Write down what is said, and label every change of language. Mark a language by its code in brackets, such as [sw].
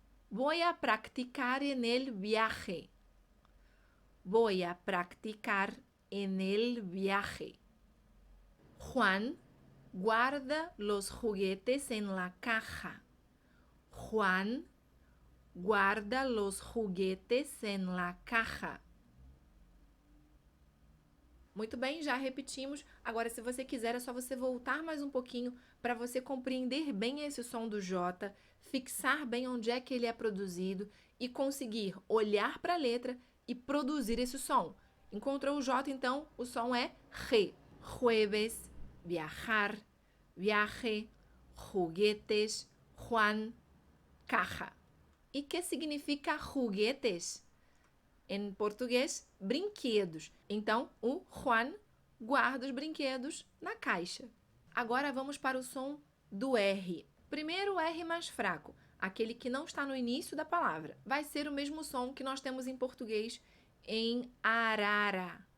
[es] Voy a practicar en el viaje. Voy a practicar en el viaje. Juan guarda los juguetes en la caja. Juan guarda los juguetes en la caja. [pt] Muito bem, já repetimos. Agora, se você quiser, é só você voltar mais um pouquinho para você compreender bem esse som do J, fixar bem onde é que ele é produzido e conseguir olhar para a letra e produzir esse som. Encontrou o J, então, o som é re. [es] Jueves, viajar, viaje, juguetes, Juan, caja. [pt] E que significa juguetes? Em português, brinquedos. Então, o Juan guarda os brinquedos na caixa. Agora vamos para o som do R. Primeiro o R mais fraco, aquele que não está no início da palavra. Vai ser o mesmo som que nós temos em português em arara.